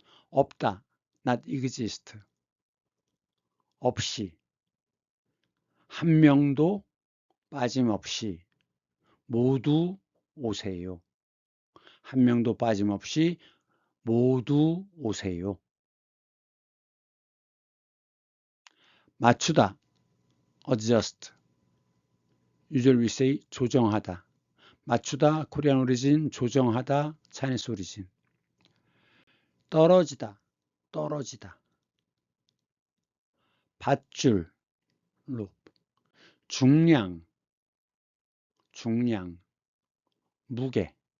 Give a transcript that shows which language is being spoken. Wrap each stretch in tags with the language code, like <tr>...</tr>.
<en>없다, not exist.</en> <ko>없이. 한 명도 빠짐없이 모두 오세요. 한 명도 빠짐없이 모두 오세요.</ko> <en>맞추다, adjust. usually we say 조정하다. 맞추다, 코리안 오리진, 조정하다, 차이니스 오리진.</en> <ko>떨어지다. 밧줄, rope. 중량, 무게.</ko>